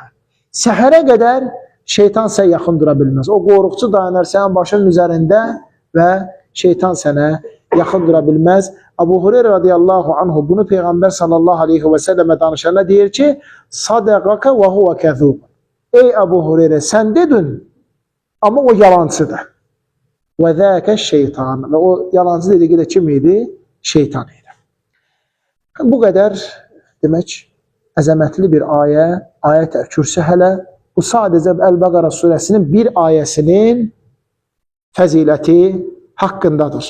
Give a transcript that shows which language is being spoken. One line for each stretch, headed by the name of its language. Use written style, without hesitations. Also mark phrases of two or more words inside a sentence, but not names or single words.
Turkish: Səhərə kadar şeytan sen yakın durabilmez.
Azerbaijani: O qoruqçu dayanır
Turkish: senin başının üzerinde ve şeytan sana yakın durabilmez.
Azerbaijani: Ebu Hureyre
Arabic: رضي الله عنه
Azerbaijani: bunu Peygamber
Arabic: صلى الله عليه وسلم
Azerbaijani: danışana deyir ki
Arabic: صدقك وهو كذوب.
Turkish: Ey Ebu Hureyre sen dedin Amma o yalancıdır.
Arabic: وذاك شيطان.
Azerbaijani: Və o yalancı dediyi də kim idi? Şeytan idi. Bu qədər demək əzəmətli bir ayə, ayət-i kürsü hələ bu sadəcə Əl-Bəqərə surəsinin bir ayəsinin fəziləti haqqındadır.